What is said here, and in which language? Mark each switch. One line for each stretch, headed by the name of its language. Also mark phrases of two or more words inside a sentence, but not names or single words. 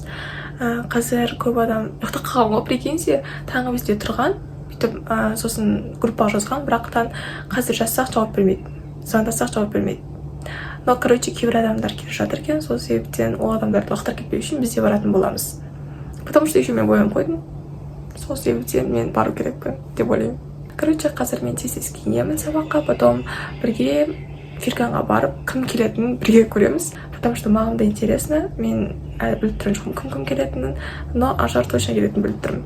Kazakh: Қазір көп адам ұйықтап қалған ғой, прикиньте, таңғы 5-те тұрған, бүйтіп сосын группаға жазған, бірақтан қазір жазсақ жауап бермейді. Звондасақ жауап бермейді.
Russian: Но, короче,
Kazakh: кейбір адамдар келіп жатыр екен, сол себептен ол адамдарды уақыттар кетпеу үшін бізде баратын боламыз.
Russian: Потому что еще
Kazakh: мен боянып қойдым. Сол себептен мен бару керекпін деп ойлаймын. Короче, қазір мен тез киінемін сабаққа, потом бірге фирканға барып, кім келетінін бірге көреміз.
Russian: Потому что
Kazakh: маған да интересно, мен әлі біліп тұрмын жоқпын кім келетінін, но Ажар точно келетінін біліп тұрмын.